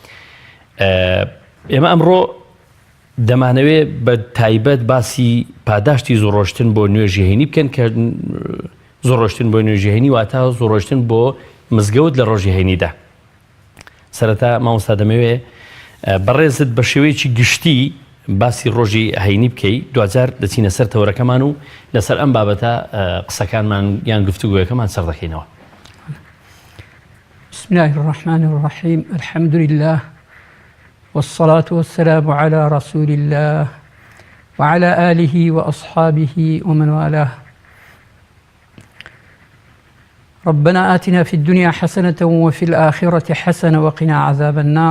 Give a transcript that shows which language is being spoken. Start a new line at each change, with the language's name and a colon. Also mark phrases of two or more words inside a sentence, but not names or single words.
Central Kurdish: ئێمە ئەمڕۆ دەمانەوێت بە تایبەت باسی پاداشتی زۆڕۆشتن بۆ نوێژی هەینی بکەن کە زۆڕۆشتن بۆ نوێژی هەینی واتە زۆڕۆشتن بۆ مزگەوت لە ڕۆژی هەینیدا. سەرەتا مامۆستا دەمەوێت بەڕێزت بە شێوەیەکی گشتی باسی ڕۆژی هەینی بکەی، دوجار دەچینە سەر تەورەکەمان و لەسەر ئەم بابەتە قسەکانمان یان گفتوگویەکەمان سەر دەکەینەوە.
Arabic: بسم الله الرحمن الرحيم الحمد لله والصلاة والسلام على رسول الله وعلى آله وأصحابه ومن والاه. ربنا آتنا في الدنيا حسنة وفي الآخرة حسنة وقنا عذاب النار.